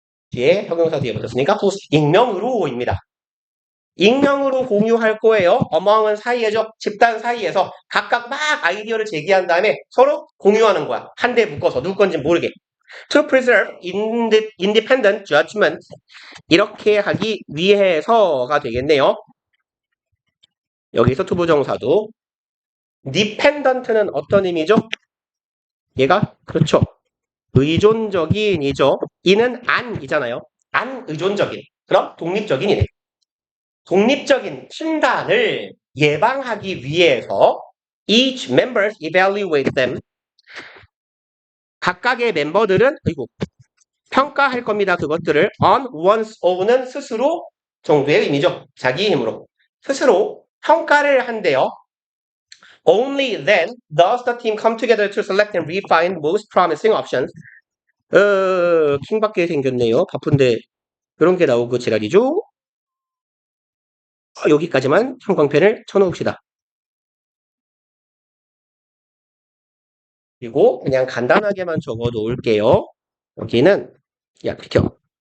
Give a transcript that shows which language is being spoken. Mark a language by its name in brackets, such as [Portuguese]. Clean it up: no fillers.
[Korean] 뒤에 형용사 뒤에 붙었으니까 익명으로입니다. 익명으로 공유할 거예요. among은 사이에죠. 집단 사이에서 각각 막 아이디어를 제기한 다음에 서로 공유하는 거야. 한 대 묶어서 누구 건지 모르게. [English] To preserve independent judgment. [Korean] 이렇게 하기 위해서가 되겠네요. 여기서 투부정사도. dependent는 어떤 의미죠? 얘가 그렇죠. 의존적인이죠. 이는 안이잖아요. 안 의존적인. 그럼 독립적인이네. 독립적인 판단을 예방하기 위해서 [English] each members evaluate them. [Korean] 각각의 멤버들은 평가할 겁니다. 그것들을 [English] on one's own [Korean] 은 스스로 정도의 의미죠. 자기 힘으로. 스스로 평가를 한대요. [English] Only then does the team come together to select and refine most promising options. [Korean] 킹받게 생겼네요. 바쁜데 이런 게 나오고 지랄이죠. 여기까지만 형광펜을 쳐놓읍시다. 그리고 그냥 간단하게만 적어 놓을게요. 여기는 비켜.